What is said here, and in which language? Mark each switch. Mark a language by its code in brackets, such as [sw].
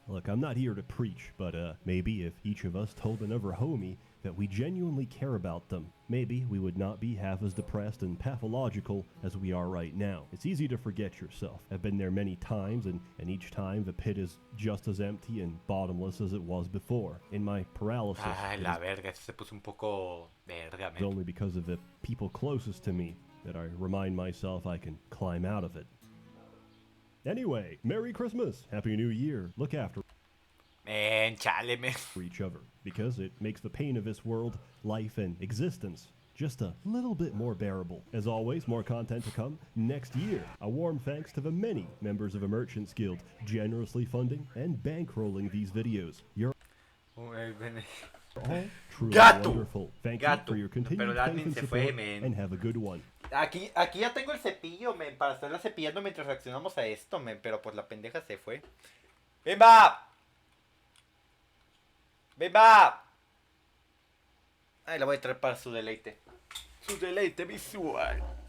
[en] Look, I'm not here to preach, but maybe if each of us told another homie that we genuinely care about them, maybe we would not be half as depressed and pathological as we are right now. It's easy to forget yourself. I've been there many times, and each time the pit is just as empty and bottomless as it was before. In my paralysis, [es] Ay, la verga, esto se puso un poco verga, [en] it's only because of the people closest to me that I remind myself I can climb out of it. Anyway, Merry Christmas, Happy New Year, look after [es] Man, chale, man. [en] each other, because it makes the pain of this world, life, and existence just a little bit more bearable. As always, more content to come next year. A warm thanks to the many members of the Merchants Guild generously funding and bankrolling these videos. You're all truly wonderful. Thank you for your continued faith and support, and have a good one. [es] Aquí ya tengo el cepillo, men, para estarla cepillando mientras reaccionamos a esto, men, pero pues la pendeja se fue. ¡Bimba! ¡Bimba! Ay, la voy a traer para su deleite. Su deleite visual.